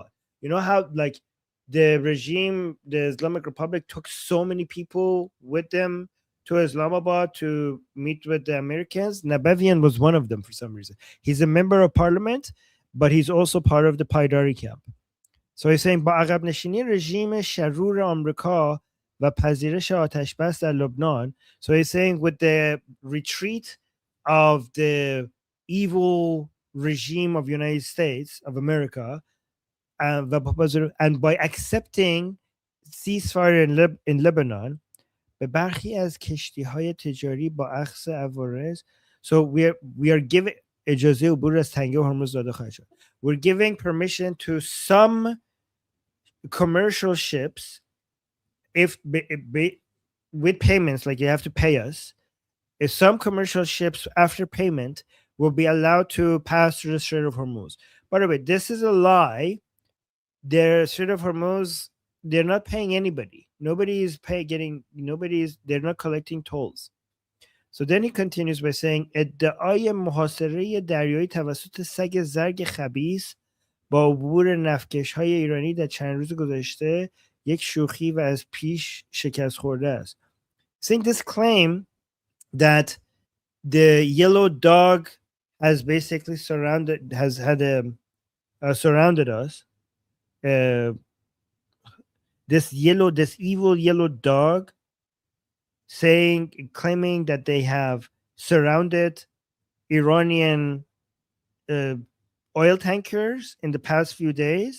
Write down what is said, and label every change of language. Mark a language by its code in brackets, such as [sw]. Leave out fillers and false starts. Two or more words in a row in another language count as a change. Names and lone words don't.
[en] You know how the regime, the Islamic Republic, took so many people with them to Islamabad to meet with the Americans. Nabavian was one of them for some reason. He's a member of parliament, but he's also part of the Paidari camp. So he's saying [fa] با عقب نشینی رژیم شرور آمریکا و پذیرش آتش بس در لبنان. [en] So he's saying with the retreat of the evil regime of United States of America, and by accepting ceasefire in Lebanon, [fa] به برخی از کشتی‌های تجاری با اخذ عوارض. [en] So we are giving [fa] اجازه عبور از تنگه هرمز داده خواهد شد. [en] We're giving permission to some commercial ships, if with payments, like you have to pay us, if some commercial ships after payment will be allowed to pass through the Strait of Hormuz. By the way, this is a lie. The Strait of Hormuz, they're not paying anybody. They're not collecting tolls. So then he continues by saying [fa] ادعای محاصره دریایی توسط سگ زرگ خبیث با عبور نفتکش‌های ایرانی در چند روز گذشته یک شوخی و از پیش شکست خورده است. [en] Saying this claim that the yellow dog has basically surrounded us. This evil yellow dog claiming that they have surrounded Iranian oil tankers in the past few days.